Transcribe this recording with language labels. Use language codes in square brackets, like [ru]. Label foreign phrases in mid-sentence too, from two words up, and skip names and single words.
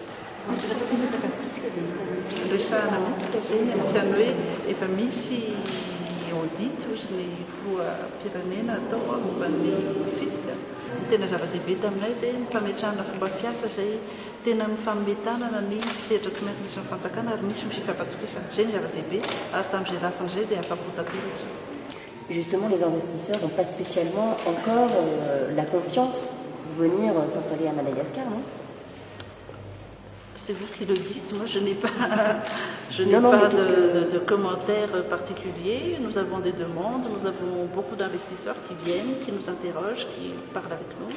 [mg] Resahana mihitsy izay izany hoe efa misy audit ozy ny filoham-pirenena atao momba ny fisika. Ny tena zava-dehibe taminay dia ny fametrahana fomba fiasa izay tena mifametanana ny sehatra tsy miankina sy ny fanjakana ary misy ny fifampatokisana. Izay ny zava-dehibe ary tamin'izay lafin'izay dia afa-po tanteraka. [fr] Justement, les investisseurs n'ont pas spécialement encore la confiance pour venir s'installer à Madagascar, non? C'est vous qui le dites, moi je n'ai pas, de commentaires particuliers. Nous avons des demandes, nous avons beaucoup d'investisseurs qui viennent, qui nous interrogent, qui parlent avec nous.